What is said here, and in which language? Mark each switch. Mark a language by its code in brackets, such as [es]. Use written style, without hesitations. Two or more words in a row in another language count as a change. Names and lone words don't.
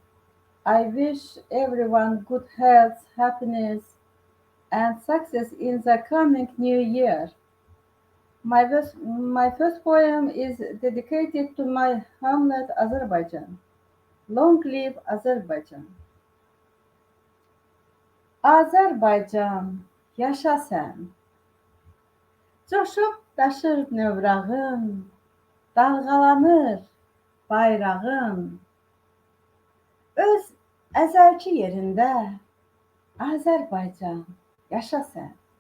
[en] I wish everyone good health, happiness, and success in the coming new year. My first poem is dedicated to my hamlet Azerbaijan. Long live Azerbaijan. [az] Azerbaycan, yaşa sen. Coşub daşır növrağın, dalğalanır bayrağın. Öz əzəlki yerində Azərbaycan, yaşa sən.